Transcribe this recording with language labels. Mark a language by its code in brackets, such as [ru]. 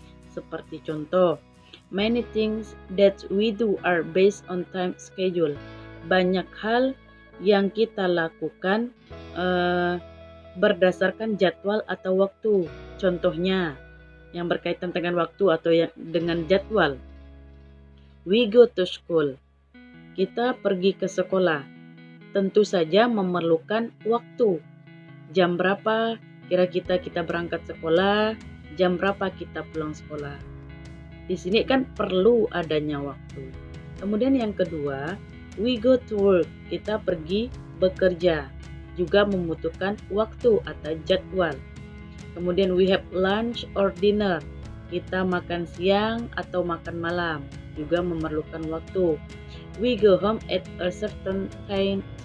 [id] Seperti contoh, [en] many things that we do are based on time schedule. [id] Banyak hal yang kita lakukan berdasarkan jadwal atau waktu. Contohnya yang berkaitan dengan waktu atau yang dengan jadwal. [en] We go to school. [id] Kita pergi ke sekolah. Tentu saja memerlukan waktu. Jam berapa kira-kira kita berangkat sekolah, jam berapa kita pulang sekolah. Di sini kan perlu adanya waktu. Kemudian yang kedua, [en] we go to work. [id] Kita pergi bekerja. Juga membutuhkan waktu atau jadwal. Kemudian [en] we have lunch or dinner. [id] Kita makan siang atau makan malam, juga memerlukan waktu. [en] We go home at a certain time.